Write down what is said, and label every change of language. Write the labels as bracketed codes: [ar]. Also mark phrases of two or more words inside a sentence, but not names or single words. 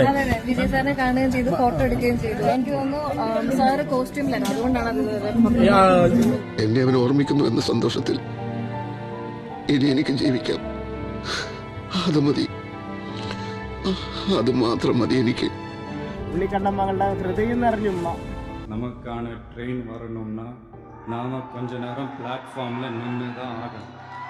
[ml] അതെ, വിജയ് സാറിനെ കാണുകയും ചെയ്തു, ഫോട്ടോ എടുക്കുകയും ചെയ്തു. എനിക്ക് തോന്നുന്നു സാറ് കോസ്റ്റ്യൂമിലാണ്, അതുകൊണ്ടാണ് അത്. എന്നെ അവൻ ഓർമ്മിക്കുന്നു എന്ന സന്തോഷത്തിൽ ഇനി എനിക്ക് ജീവിക്കാം. അത് മതി, അത് മാത്രം മതി എനിക്ക്. ഉണ്ണിക്കണ്ണൻ മകളുടെ ഹൃദയം നിറഞ്ഞുമ്മ. [ta] நமக்கான ட்ரெயின் வரணும்னா நாம கொஞ்ச நேரம் பிளாட்ஃபார்ம்ல நின்று தான் ஆகணும்.